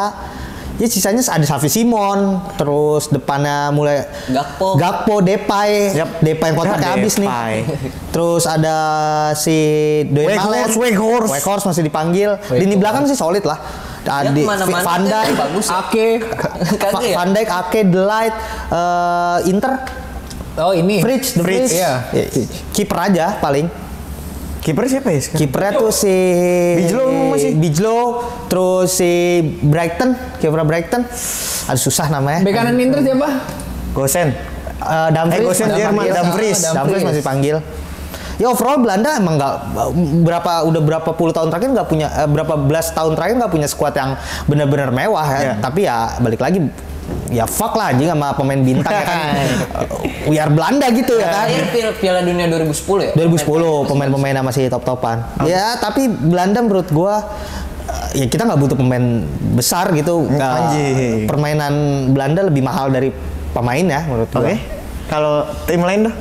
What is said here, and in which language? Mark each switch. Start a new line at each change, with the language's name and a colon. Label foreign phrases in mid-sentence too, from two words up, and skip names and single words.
Indonesian: Ya sisanya ada Xavi Simon, terus depannya mulai Gakpo, Depay, Yap. Depay yang kontraknya Ya, habis nih. Depay. Terus ada si Doyen Malen, Weghorst masih dipanggil. Lini belakang sih solid lah. Ya, Di kemana-mana Van dia Dijk, bagus ya. Ake. Kagak ya? Van Dijk, Ake, De Ligt, Inter, Oh ini. Fritz, De Fritz. Vrij. Iya. Kiper aja paling. Kiper siapa ya sekarang? Kipernya tuh si Bijlo, terus si Brighton, kiper Brighton. Aduh susah namanya. Bek kanan Inter siapa? Gosen. Dumfries, Gosen Jerman, Dumfries. Dumfries masih panggil. Ya overall Belanda emang nggak udah berapa puluh tahun terakhir nggak punya berapa belas tahun terakhir nggak punya skuad yang benar-benar mewah ya. Iya. Tapi ya balik lagi ya fuck lah anjing sama pemain bintang ya kan.
English: We are
Indonesian: Belanda gitu ya kan. Terakhir Piala Dunia 2010 ya? 2010 pemain-pemain masih top-topan. Ya tapi Belanda menurut gua ya kita nggak butuh pemain besar gitu. Anjing. Permainan Belanda lebih mahal dari pemain ya menurut gua. Oke. Kalau tim lain dah?